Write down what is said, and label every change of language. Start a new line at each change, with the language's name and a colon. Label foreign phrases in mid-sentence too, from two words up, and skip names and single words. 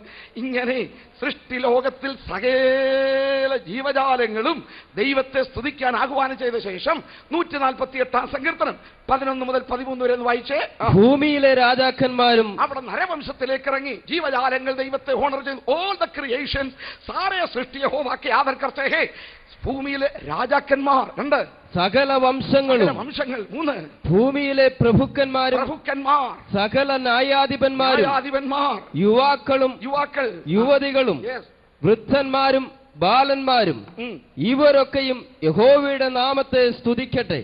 Malayalam: ഇങ്ങനെ സൃഷ്ടിലോകത്തിൽ സകല ജീവജാലങ്ങളും ദൈവത്തെ സ്തുതിക്കാൻ ആഹ്വാനം ചെയ്ത ശേഷം 148 സങ്കീർത്തനം 11 മുതൽ 13 വരെ വായിച്ചേ. ഭൂമിയിലെ രാജാക്കന്മാരും അവിടെ നരവംശത്തിലേക്ക് ഇറങ്ങി ജീവജാലങ്ങൾ ദൈവത്തെ ഹോണർ ചെയ്തു.
English: all the creations
Hindi: सारे सृष्टि यहोवा के आदर करते हैं.
Malayalam: ഭൂമിയിലെ രാജാക്കന്മാർ 2, സകല വംശങ്ങളും 3, ഭൂമിയിലെ പ്രഭുക്കന്മാരും സകല ന്യായാധിപന്മാരും യുവാക്കൾ യുവതികളും വൃദ്ധന്മാരും ബാലന്മാരും ഇവരൊക്കെയും യഹോവയുടെ നാമത്തെ സ്തുതിക്കട്ടെ.